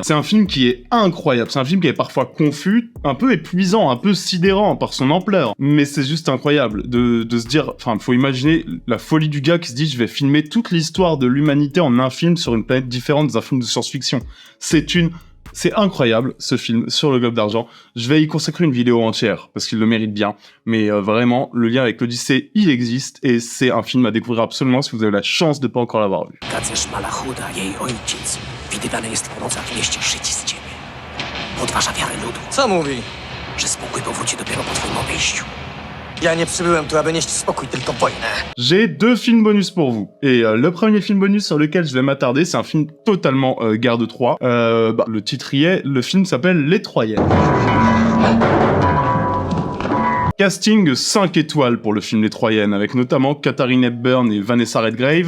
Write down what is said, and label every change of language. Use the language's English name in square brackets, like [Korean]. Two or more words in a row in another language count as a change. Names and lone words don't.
[French] C'est un film qui est incroyable, c'est un film qui est parfois confus, un peu épuisant, un peu sidérant par son ampleur, mais c'est juste incroyable de se dire, enfin, faut imaginer la folie du gars qui se dit, je vais filmer toute l'histoire de l'humanité en un film sur une planète différente dans un film de science-fiction. C'est incroyable, ce film, sur le globe d'argent. Je vais y consacrer une vidéo entière, parce qu'il le mérite bien. Mais vraiment, le lien avec l'Odyssée, il existe, et c'est un film à découvrir absolument si vous avez la chance de pas encore l'avoir vu. [Polish] Kazesz Malachuda, jej ojciec, widywany jest po nocach w mieście szyci z ciebie. Podważa wiarę ludu. Co mówi? Że spokój powróci dopiero po twoim odejściu. Ja nie przybyłem tu, aby nieść spokój, tylko wojnę. [French] J'ai deux films bonus pour vous. Et le premier film bonus sur lequel je vais m'attarder, c'est un film totalement guerre de Troie. Le titre y est, le film s'appelle Les Troyennes. Casting 5 étoiles pour le film Les Troyennes, avec notamment Katharine Hepburn et Vanessa Redgrave.